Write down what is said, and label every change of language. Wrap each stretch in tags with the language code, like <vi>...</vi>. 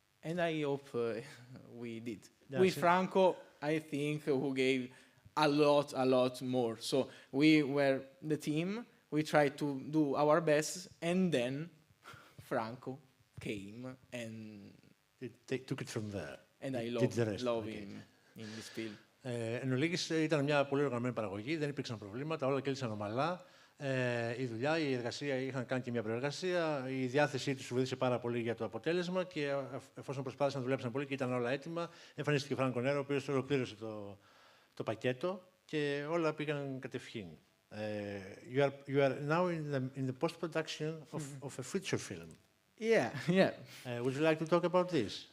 <en>And I hope we did. With Franco, I think, who gave a lot more. So we were the team, we tried to do our best, and then Franco came and they took it from there. And I love him in this film.</en> <el>Εν ολίγης, ήταν μια πολύ οργανωμένη παραγωγή, δεν υπήρξαν προβλήματα, όλα κέλυσαν ομαλά. Η δουλειά, η εργασία, είχαν κάνει και μια προεργασία. Η διάθεσή τους βοήθησε πάρα πολύ για το αποτέλεσμα και εφόσον προσπάθησαν να δουλέψαν πολύ και ήταν όλα έτοιμα, εμφανίστηκε ο Φράνκο Νέρο, ο οποίος ολοκλήρωσε το πακέτο και όλα πήγαν κατευχήν.</el> <en>You are now in the post-production of a feature film. Yeah. Would you like to talk about this?</en>